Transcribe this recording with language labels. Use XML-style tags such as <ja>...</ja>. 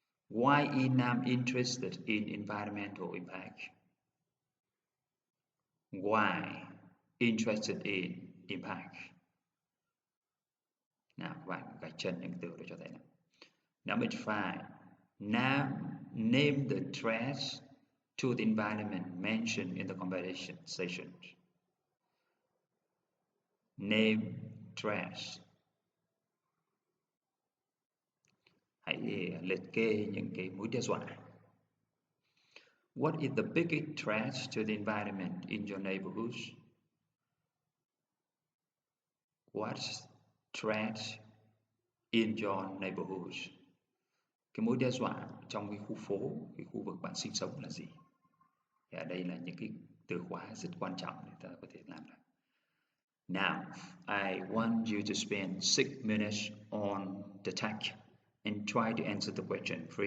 <en>Why is Nam interested in environmental impact? Why interested in impact?</en> <vi>Nào, các bạn gạch chân những từ để cho thấy này.</vi> <en>Number 5. Nam name the threats to the environment mentioned in the conversation. Name threats.</en> <vi>Hãy liệt kê những cái mối đe dọa.</vi> <en>What is the biggest threat to the environment in your neighborhood? What's threat in your neighborhood?</en> <vi>Cái mối đe dọa trong cái khu phố, cái khu vực bạn sinh sống là gì? Thì ở đây là những cái từ khóa rất quan trọng để ta có thể làm được.</vi> <en>Now, I want you to spend 6 minutes on the text and try to answer the question.</en>